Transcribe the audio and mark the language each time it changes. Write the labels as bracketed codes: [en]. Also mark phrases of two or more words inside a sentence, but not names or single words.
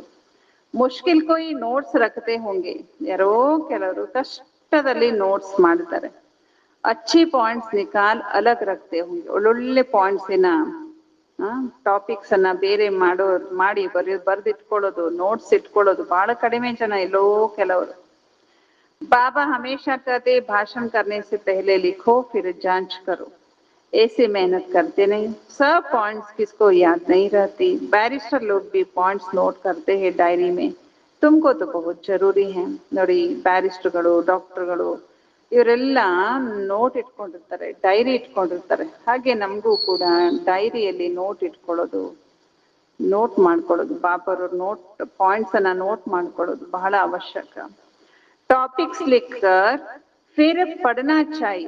[hi] मुश्किल कोई नोट्स रखते होंगे. [kn] ಯಾರೋ ಕೆಲವರು ಕಷ್ಟದಲ್ಲಿ ನೋಟ್ಸ್ ಮಾಡ್ತಾರೆ. [hi] अच्छी पॉइंट्स निकाल अलग रखते होंगे. [kn] ಒಳ್ಳೊಳ್ಳೆ ಪಾಯಿಂಟ್ಸಿನ ಟಾಪಿಕ್ಸ್ ಅನ್ನ ಬೇರೆ ಮಾಡಿ ಬರ್ದಿಟ್ಕೊಳ್ಳೋದು, ನೋಟ್ಸ್ ಇಟ್ಕೊಳ್ಳೋದು ಬಹಳ ಕಡಿಮೆ ಜನ, ಎಲ್ಲೋ ಕೆಲವರು. [hi] बाबा हमेशा कहते भाषण करने से पहले लिखो फिर जांच करो. ऐसे मेहनत करते नहीं, सब पॉइंट्स किसको याद नहीं रहती. बैरिस्टर लोग भी पॉइंट्स नोट करते हैं डायरी में. तुमको तो बहुत जरूरी है ನೋಡಿ. [kn] ಬ್ಯಾರಿಸ್ಟರ್ಗಳು, ಡಾಕ್ಟರ್ಗಳು ಇವರೆಲ್ಲ ನೋಟ್ ಇಟ್ಕೊಂಡಿರ್ತಾರೆ, ಡೈರಿ ಇಟ್ಕೊಂಡಿರ್ತಾರೆ. ಹಾಗೆ ನಮಗೂ ಕೂಡ ಡೈರಿಯಲ್ಲಿ ನೋಟ್ ಇಟ್ಕೊಳ್ಳೋದು, ನೋಟ್ ಮಾಡ್ಕೊಳ್ಳೋದು, ಬಾಬಾರವ್ರ ನೋಟ್ ಪಾಯಿಂಟ್ಸ್ ಅನ್ನ ನೋಟ್ ಮಾಡ್ಕೊಳ್ಳೋದು ಬಹಳ ಅವಶ್ಯಕ. [hi] टॉपिक्स लिखकर फिर पढ़ना चाहिए.